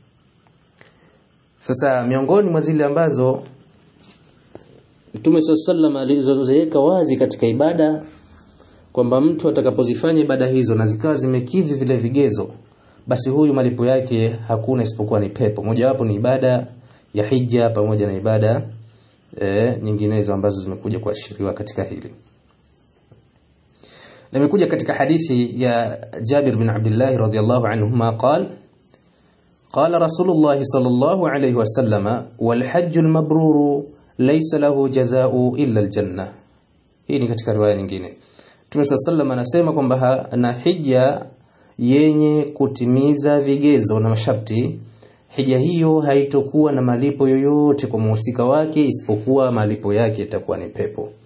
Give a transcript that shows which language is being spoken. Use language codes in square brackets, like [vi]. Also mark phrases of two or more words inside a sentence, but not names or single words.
[sw] Sasa miongoni mwa zile ambazo Mtume sallallahu alizoziweka wazi katika ibada kwamba mtu atakapozifanya ibada hizo na zikawa zimekidhi vile vigezo, basi huyu malipo yake hakuna isipokuwa ni pepo. Mojawapo ni ibada ya hija pamoja na ibada nyinginezo ambazo zimekuja kuashiriwa katika hili. Limekuja katika hadithi ya [ar] Jabir bin Abdullah رضي الله عنهما قال رسول الله صلى الله عليه وسلم والحج المبرور ليس له جزاء إلا الجنة. [sw] Hii ni katika riwaya nyingine. Mtume sallallahu anasema kwamba na hija yenye kutimiza vigezo na masharti, hija hiyo haitokuwa na malipo yoyote kwa muhusika wake isipokuwa malipo yake itakuwa ni pepo.